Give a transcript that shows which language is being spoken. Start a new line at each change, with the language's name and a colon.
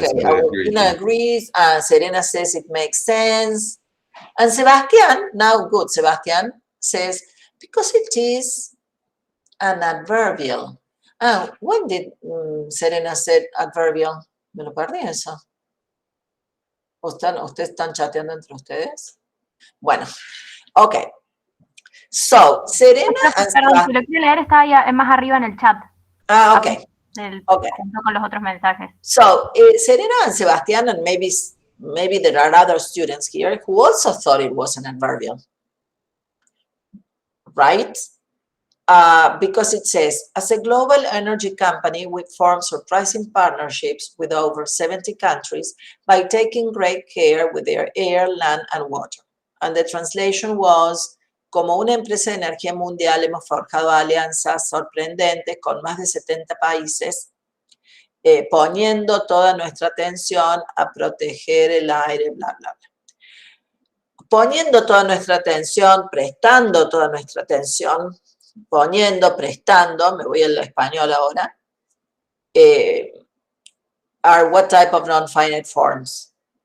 English: Yes, I agree. Agustina agrees. Serena says it makes sense. And Sebastián, now good, Sebastián says, because it is an adverbial. When did Serena said adverbial?
Spanish: Me lo perdí eso. ¿Ustedes están chateando entre ustedes?
English: Bueno, okay. So, Serena and
Spanish: Perdón, si lo quiere leer está ahí más arriba en el chat.
English: Okay.
Spanish: Okay. Con los otros mensajes.
English: So, Serena and Sebastián, and maybe there are other students here who also thought it was an adverbial. Right? Because it says, as a global energy company, we form surprising partnerships with over 70 countries by taking great care with their air, land, and water. And the translation was,
Spanish: como una empresa de energía mundial hemos forjado alianzas sorprendentes con más de 70 países, poniendo toda nuestra atención a proteger el aire, bla, bla, bla. Poniendo toda nuestra atención, prestando toda nuestra atención, poniendo, prestando, me voy al español ahora,
English: are what type of non-finite forms?